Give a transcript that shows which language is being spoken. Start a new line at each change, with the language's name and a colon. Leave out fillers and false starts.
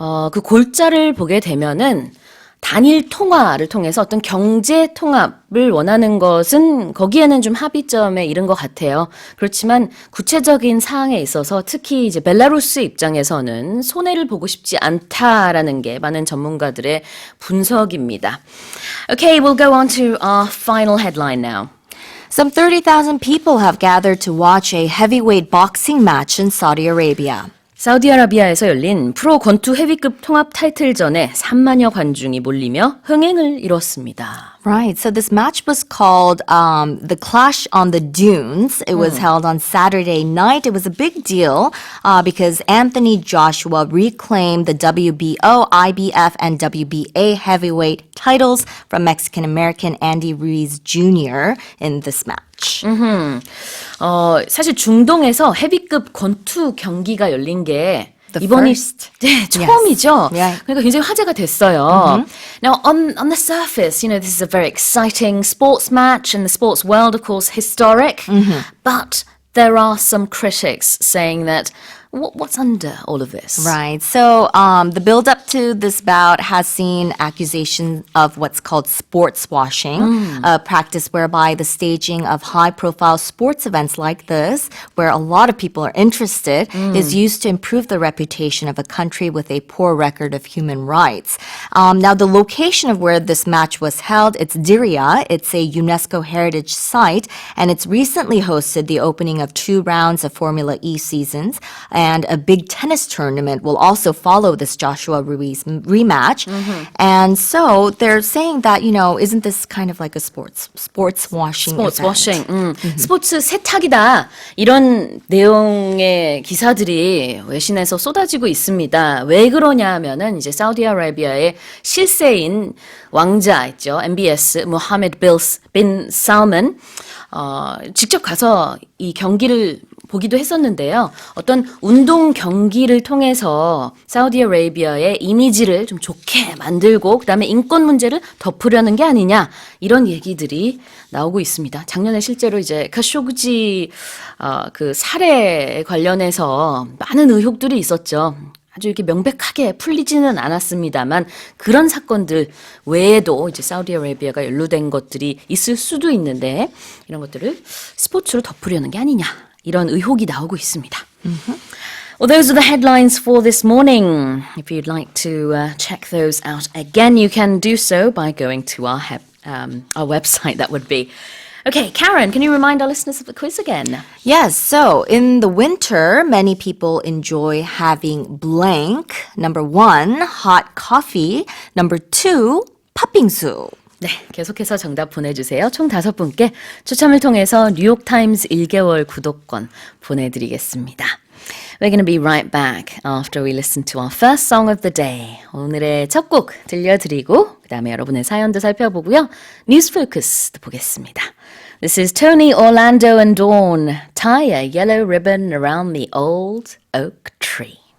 Korean: 그 골자를 보게 되면은 단일 통화를 통해서 어떤 경제 통합을 원하는 것은 거기에는 좀 합의점에 이른 것 같아요. 그렇지만 구체적인 사항에 있어서 특히 이제 벨라루스 입장에서는 손해를 보고 싶지 않다라는 게 많은 전문가들의 분석입니다.
English: Okay, we'll go on to our final headline now. Some 30,000 people have gathered to watch a heavyweight boxing match in Saudi Arabia.
Korean: 사우디아라비아에서 열린 프로 권투 헤비급 통합 타이틀전에 3만여 관중이 몰리며 흥행을 이뤘습니다.
English: Right. So this match was called the Clash on the Dunes. It was held on Saturday night. It was a big deal because Anthony Joshua reclaimed the WBO, IBF, and WBA heavyweight titles from Mexican-American Andy Ruiz Jr. in this match.
Korean: 사실 중동에서 헤비급 권투 경기가 열린 게
English: The
Korean: 이번이
English: first.
Korean: 네, 처음이죠.
English: Right.
Korean: 그러니까 굉장히 화제가 됐어요.
English: Now, on the surface, this is a very exciting sports match, and the sports world, of course, historic. But there are some critics saying that what's under all of this? Right. So the build up to this bout has seen accusations of what's called sports washing, a practice whereby the staging of high profile sports events like this, where a lot of people are interested, is used to improve the reputation of a country with a poor record of human rights. Now, the location of where this match was held, it's Diriyah. It's a UNESCO heritage site, and it's recently hosted the opening of 2 rounds of Formula E seasons. And a big tennis tournament will also follow this Joshua Ruiz rematch. And so they're saying that, isn't this kind of like a sports washing
Korean: 스포츠
English: event?
Korean: 워싱, 스포츠 세탁이다. 이런 내용의 기사들이 외신에서 쏟아지고 있습니다. 왜 그러냐 하면은 이제 사우디아라비아의 실세인 왕자 있죠. MBS 모하메드 빈 살만 직접 가서 이 경기를 보기도 했었는데요. 어떤 운동 경기를 통해서 사우디아라비아의 이미지를 좀 좋게 만들고 그다음에 인권 문제를 덮으려는 게 아니냐 이런 얘기들이 나오고 있습니다. 작년에 실제로 이제 카쇼그지 그 살해 관련해서 많은 의혹들이 있었죠. 아주 이렇게 명백하게 풀리지는 않았습니다만 그런 사건들 외에도 이제 사우디아라비아가 연루된 것들이 있을 수도 있는데 이런 것들을 스포츠로 덮으려는 게 아니냐 이런 의혹이 나오고 있습니다.
English: Well, those are the headlines for this morning. If you'd like to check those out again, you can do so by going to our website, that would be. Okay, Karen, can you remind our listeners of the quiz again? Yes, so in the winter, many people enjoy having blank. Number 1, hot coffee. Number 2, 팥빙수.
Korean: 네, 계속해서 정답 보내주세요. 총 5분께 추첨을 통해서 뉴욕타임즈 1개월 구독권 보내드리겠습니다.
English: We're going to be right back after we listen to our first song of the day.
Korean: 오늘의 첫 곡 들려드리고 그 다음에 여러분의 사연도 살펴보고요. 뉴스 포커스도 보겠습니다.
English: This is Tony, Orlando and Dawn. Tie a yellow ribbon around the old oak tree.